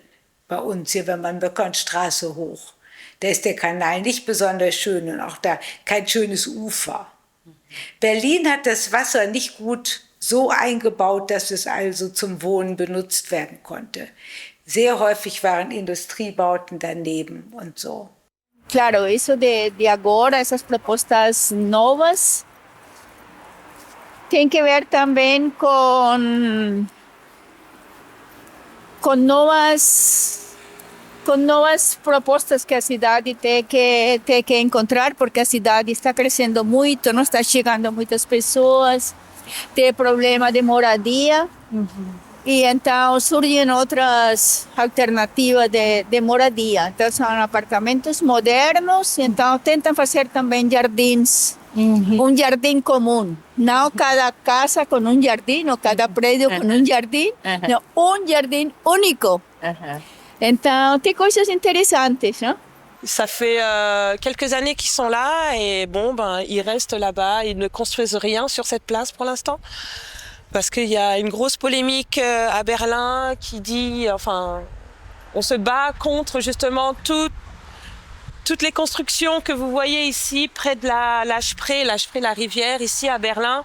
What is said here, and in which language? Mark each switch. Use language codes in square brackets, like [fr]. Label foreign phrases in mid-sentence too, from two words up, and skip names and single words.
[de] Bei uns hier, wenn man Böckernstraße hoch, da ist der Kanal nicht besonders schön und auch da kein schönes Ufer. Berlin hat das Wasser nicht gut so eingebaut, dass es also zum Wohnen benutzt werden konnte. Sehr häufig waren Industriebauten daneben und so. [pt] Claro, eso de agora, [es] esas propuestas [pt] novas, tem que ver também com novas propostas que a cidade tem que encontrar, porque a cidade está crescendo muito, não está chegando muitas pessoas, tem problema de moradia. E então surgem outras alternativas de moradia. Então são apartamentos modernos, então tentam fazer também jardins [es] un jardín común, no cada casa con un jardín o cada predio con un jardín, no, un jardín único. [pt] Então, tem coisas interessantes, hein? [fr] Ça fait quelques années qu'ils sont là et bon, ben, ils restent là-bas. Ils ne construisent rien sur cette place pour l'instant. Parce qu'il y a une grosse polémique à Berlin qui dit, enfin, on se bat contre justement toutes les constructions que vous voyez ici près de la Spree, la rivière, ici à Berlin.